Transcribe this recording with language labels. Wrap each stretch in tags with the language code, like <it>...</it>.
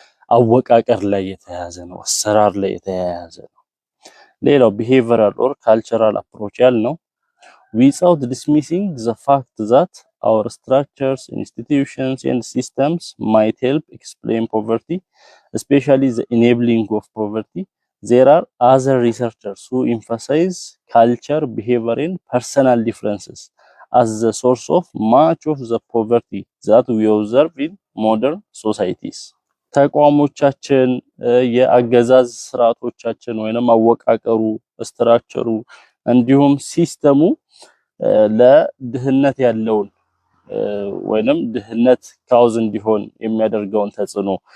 <am>አወቃቀር ላይ የተያያዘ ነው። አሰራር ላይ የተያያዘ ነው። ሌላው</am> <en>behavioral or cultural approach</en> <am>ያልነው</am> <en>without dismissing the fact that our structures, institutions and systems might help explain poverty, especially the enabling of poverty. There are other researchers who emphasize culture, behavior and personal differences as the source of much of the poverty that we observe in modern societies.</en> <am>ተቋሞቻችን የአገዛዝ ስርዓቶቻችን ወይንም አወቃቀሩ ስትራክቸሩ እንዲሁም ሲስተሙ ለድህነት ያለውን ወይንም ድህነት ካውዝ እንዲሆን የሚያደርገውን ተጽዕኖ</am>